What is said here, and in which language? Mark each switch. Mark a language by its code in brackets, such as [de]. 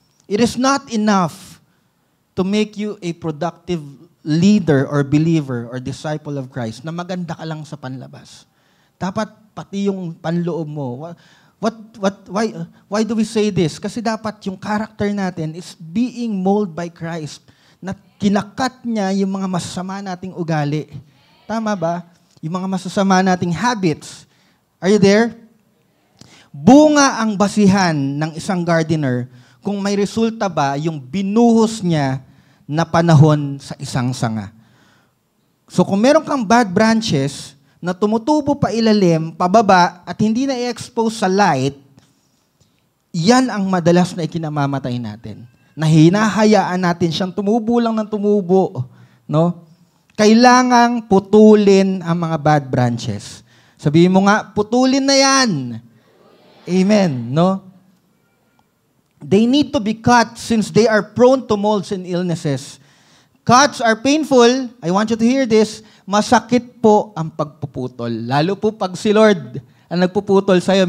[en] It is not enough to make you a productive leader or believer or disciple of Christ [tl] na maganda ka lang sa panlabas. Dapat pati yung panloob mo. [en] Why do we say this? [tl] Kasi dapat yung character natin [en] is being molded by Christ. [tl] Na kinakat niya yung mga masasama nating ugali. Tama ba? Yung mga masasama nating habits. [en] Are you there? [tl] Bunga ang basihan ng isang gardener kung may resulta ba yung binuhos niya na panahon sa isang sanga. So kung meron kang bad branches na tumutubo pa ilalim, pababa, at hindi na i-expose sa light, yan ang madalas na ikinamamatay natin. Na hinahayaan natin siyang tumubo lang ng tumubo. No? Kailangang putulin ang mga bad branches. Sabihin mo nga, putulin na yan. Amen. No? [en] They need to be cut since they are prone to molds and illnesses. Cuts are painful. I want you to hear this. [tl] Masakit po ang pagpuputol. Lalo po pag si Lord ang nagpuputol sa'yo.